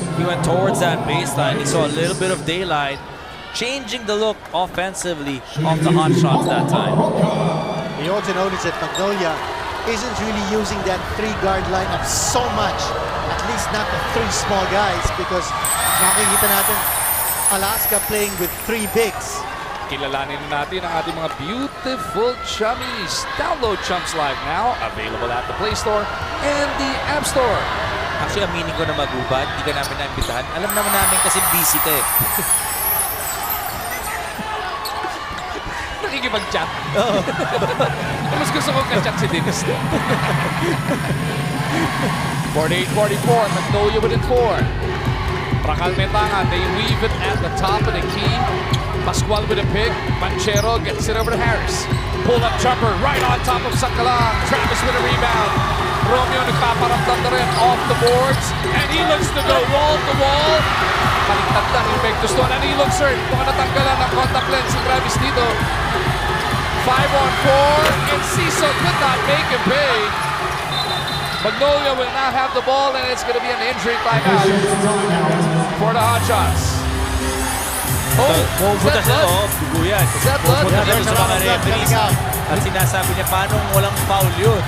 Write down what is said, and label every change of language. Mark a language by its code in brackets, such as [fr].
[en] He went towards that baseline. He saw a little bit of daylight, changing the look offensively off the hot shots that time. You also notice that Magnolia isn't really using that 3-guard lineup so much, at least not the 3 small guys, because [tl] nakikita natin [en] Alaska playing with 3 bigs. [tl] Kilalanin natin ang ating mga beautiful chummies. [en] Download Chums Live now, available at the Play Store and the App Store. [tl] Actually, aminin ko na magubad, hindi ka namin naimbitahan. Alam naman namin kasi busy ka eh. Nakikipag-chat. Mas gusto kong ka-chat si Dennis. [en] 48-44, Magnolia within 4. Prakal Metangan, they weave it at the top of the key. Pascual with a pick. Manchero gets it over to Harris. Pull-up jumper right on top of Sangkalang. Travis with a rebound. Romeo [tl] nagpaparamdam na rin [en] off the boards. And he looks to go wall-to-wall. [tl] Baliktad na yung Vectus doon. [en] And he looks hurt. [tl] Kung natanggalan ng contact lens si Travis dito. [en] 5-on-4. And Cecil could not make him pay. Magnolia will now have the ball, and it's going to be an injury timeout for the Hotshots. Oh, is that blood? Is that blood? [tl] Pupunta sa mga referees at sinasabi niya paano walang foul yun.